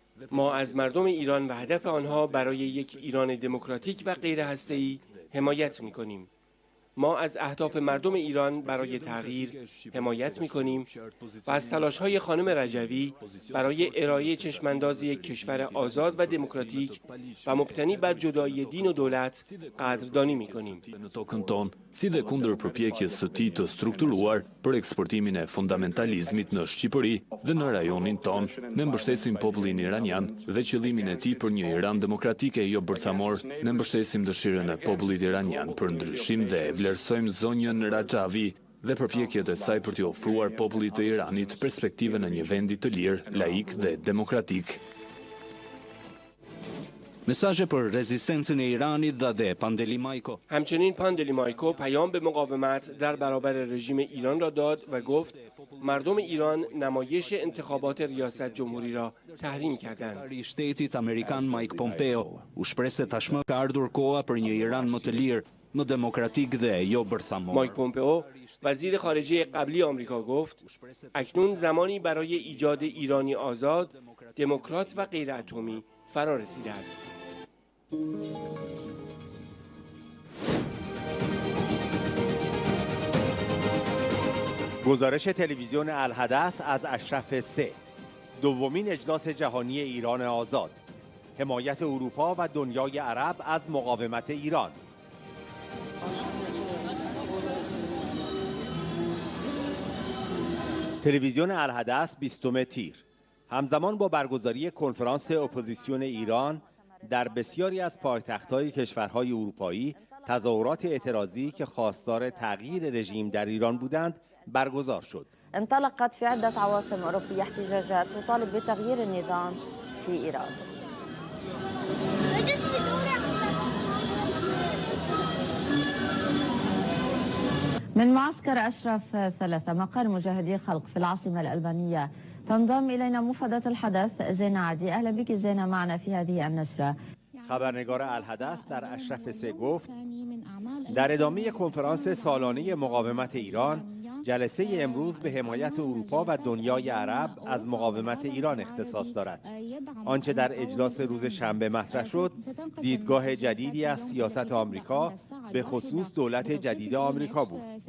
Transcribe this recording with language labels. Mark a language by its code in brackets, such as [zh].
[fa] ما از مردم ایران و هدف آنها برای یک ایران دموکراتیک و غیر هسته‌ای حمایت می‌کنیم. ما از اهداف مردم ایران برای تغییر حمایت می‌کنیم و از تلاش‌های خانم رجوی برای ارائه چشم‌انداز یک کشور آزاد و دموکراتیک و مبتنی بر جدایی دین و دولت قدردانی می‌کنیم. [sq] si dhe kundër përpjekjes së tij të strukturuar për eksportimin e fundamentalizmit në Shqipëri dhe në rajonin ton, ne mbështesim popullin iranian dhe qëllimin e tij për një Iran demokratike jo bërthamor, ne mbështesim dëshirën e popullit iranian për ndryshim dhe e vlerësojmë zonjën Rajavi dhe përpjekjet e saj për t'i ofruar popullit të Iranit perspektive në një vendi të lirë, laik dhe demokratik. [fa] مساژ پر رزिस्टेंسن ایرانی داده پاندلیمایکو همچنین پاندلیمایکو پیام به مقاومت در برابر رژیم ایران را داد و گفت مردم ایران نمایش انتخابات ریاست جمهوری را تحریم کردند. [sq] Shtetit Amerikan Mike Pompeo u shpreh se tashmë ka ardhur koha për një Iran më të lirë, më demokratik dhe jo bërthamor. [fa] مایک پومپئو وزیر خارجه قبلی آمریکا گفت اکنون زمانی برای ایجاد ایرانی آزاد، دموکرات و غیر اتمی فرا رسیده است. گزارش تلویزیون الحدث از اشرف 3 دومین اجلاس جهانی ایران آزاد، حمایت اروپا و دنیای عرب از مقاومت ایران. تلویزیون الحدث 20 تیر همزمان با برگزاری کنفرانس اپوزیسیون ایران در بسیاری از پایتخت‌های کشورهای اروپایی تظاهرات اعتراضی که خواستار تغییر رژیم در ایران بودند برگزار شد. [ar] انطلقت في عدة عواصم أوروبية احتجاجات تطالب بتغيير النظام في إيران. من معسكر أشرف 3 مقر مجاهدي خلق في العاصمة الألبانية تنضم إلينا مفادة الحدث زينة عدي. أهلا بك زينة معنا في هذه النشرة. [fa] خبرنگار الحدث در اشرف 3 گفت در ادامه کنفرانس سالانه مقاومت ایران، جلسه امروز به حمایت اروپا و دنیای عرب از مقاومت ایران اختصاص دارد. آنچه در اجلاس روز شنبه مطرح شد، دیدگاه جدیدی از سیاست آمریکا به خصوص دولت جدید آمریکا بود.